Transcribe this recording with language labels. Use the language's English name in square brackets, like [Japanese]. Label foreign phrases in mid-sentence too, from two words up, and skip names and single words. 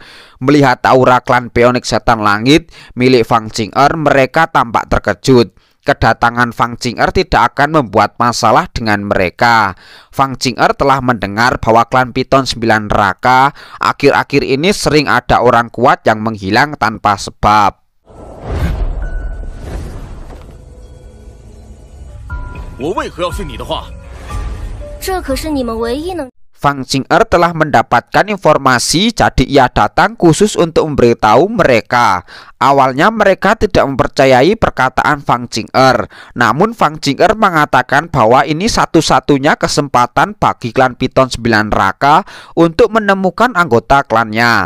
[Indonesian] Melihat aura klan Phoenix Setan Langit milik Fang Jing'er, mereka tampak terkejut. Kedatangan Fang Jing'er tidak akan membuat masalah dengan mereka. Fang Jing'er telah mendengar bahwa klan Piton 9 Raka akhir-akhir ini sering ada orang kuat yang menghilang tanpa sebab. [Chinese] 我为何要信你的话？这可是你们唯一能 [Indonesian] Fang Jing'er telah mendapatkan informasi, jadi ia datang khusus untuk memberitahu mereka. Awalnya mereka tidak mempercayai perkataan Fang Jing'er. Namun Fang Jing'er mengatakan bahwa ini satu-satunya kesempatan bagi klan Piton 9 Raka untuk menemukan anggota klannya.